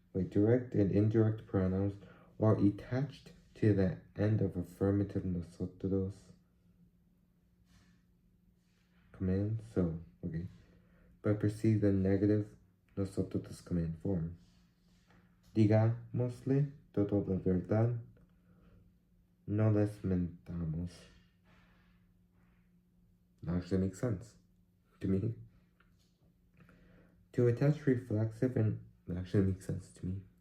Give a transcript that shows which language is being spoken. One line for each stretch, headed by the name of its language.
English: Direct and indirect pronouns are attached to the end of affirmative nosotros command, but precede the negative nosotros command form.
Spanish: Digámosle toda la verdad, no les mentamos.
English: That actually makes sense to me. To attach reflexive and actually makes sense to me.